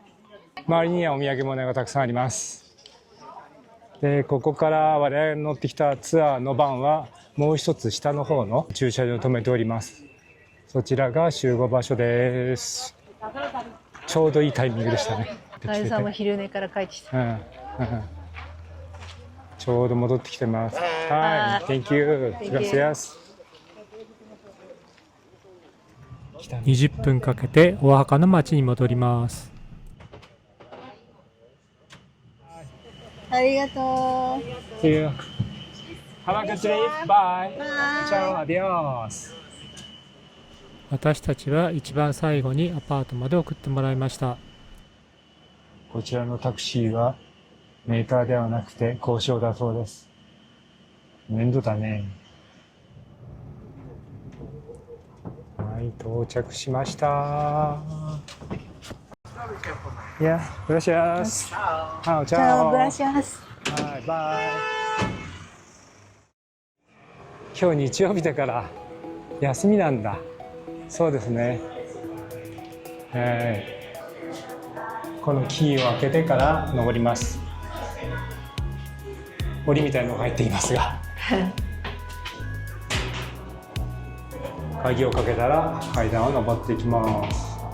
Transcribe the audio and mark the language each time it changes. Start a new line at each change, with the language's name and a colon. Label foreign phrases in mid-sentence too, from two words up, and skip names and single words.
Japanese: 周りにはお土産物がたくさんあります。で、ここから我々乗ってきたツアーのバンはもう一つ下の方の駐車場に停めております。そちらが集合場所です。ちょうどいいタイミングでしたね。ガエルさんも昼寝から帰ってきた。ちょうど戻ってきてます。
English: はい、Thank you。Gracias。
Japanese: 20 分かけてオアハカの町に戻ります。ありがとう。
English: See you. Have a good trip. Bye. Ciao.
Spanish: Adios.
Japanese: 私たちは一番最後にアパートまで送ってもらいました。こちらのタクシーはメーターではなくて交渉だそうです。面倒だね。はい、到着しました。
Spanish: いや、gracias。Chao, chao。 gracias。
Japanese: はい、バイ。今日日曜日だから休みなんだ。そうですね。このキーを開けてから登ります。檻みたいなのが入っていますが鍵をかけたら階段を登っていきます。